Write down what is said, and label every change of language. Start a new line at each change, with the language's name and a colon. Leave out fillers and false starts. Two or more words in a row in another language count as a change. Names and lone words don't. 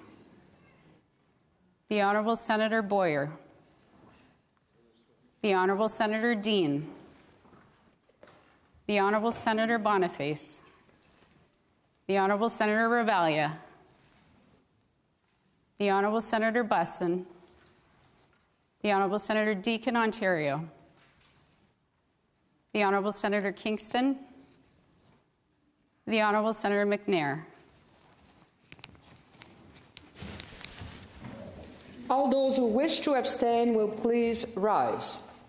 English: The Honourable Senator Boyer. The Honourable Senator Dean. The Honourable Senator Boniface. The Honourable Senator Ravalia. The Honourable Senator Busson. The Honourable Senator Deacon, Ontario. The Honourable Senator Kingston. The Honourable Senator McNair. All those who wish to abstain will please rise.